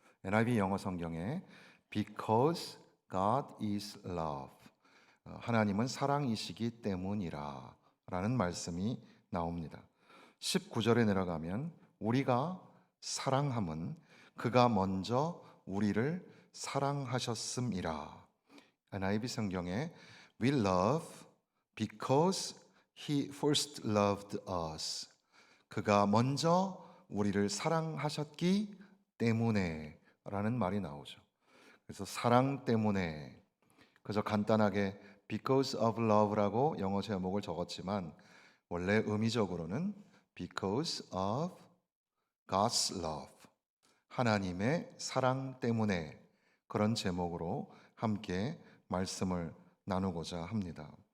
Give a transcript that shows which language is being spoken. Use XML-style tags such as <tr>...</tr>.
<ko>NIV 영어 성경에</ko> <en>Because God is love,</en> <ko>하나님은 사랑이시기 때문이라 라는 말씀이 나옵니다. 19절에 내려가면 우리가 사랑함은 그가 먼저 우리를 사랑하셨음이라. NIV 성경에</ko> <en>We love because he first loved us.</en> <ko>그가 먼저 우리를 사랑하셨기 때문에 라는 말이 나오죠. 그래서 사랑 때문에, 그저 간단하게</ko> <en>because of love</en> <ko>라고 영어 제목을 적었지만 원래 의미적으로는</ko> <en>because of God's love,</en> <ko>하나님의 사랑 때문에, 그런 제목으로 함께 말씀을 나누고자 합니다.</ko>